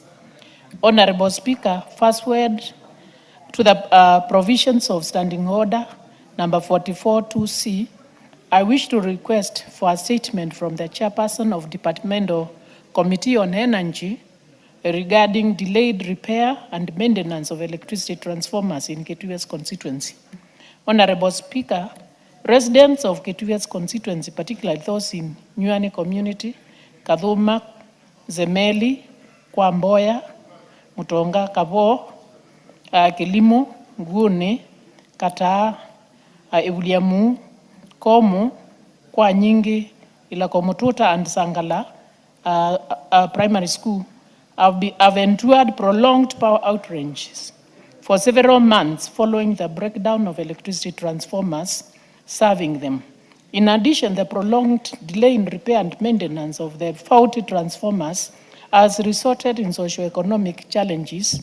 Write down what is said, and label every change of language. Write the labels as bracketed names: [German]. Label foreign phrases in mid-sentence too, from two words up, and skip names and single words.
[English] Honorable Speaker, first word to the provisions of Standing Order number 44-2C, I wish to request for a statement from the chairperson of Departmental Committee on Energy regarding delayed repair and maintenance of electricity transformers in Ketuia's constituency. Honorable Speaker, residents of Ketuia's constituency, particularly those in Nyuane community, Kadhuma, Zemeli, Kwamboya, Mutonga, Kabo, Kilimo, Ngune, Kataa, Ebuliamu, Komu, Kwa Nyingi, Ilakomututa and Sangala primary school have endured prolonged power outages for several months following the breakdown of electricity transformers serving them. In addition, the prolonged delay in repair and maintenance of the faulty transformers has resulted in socioeconomic challenges.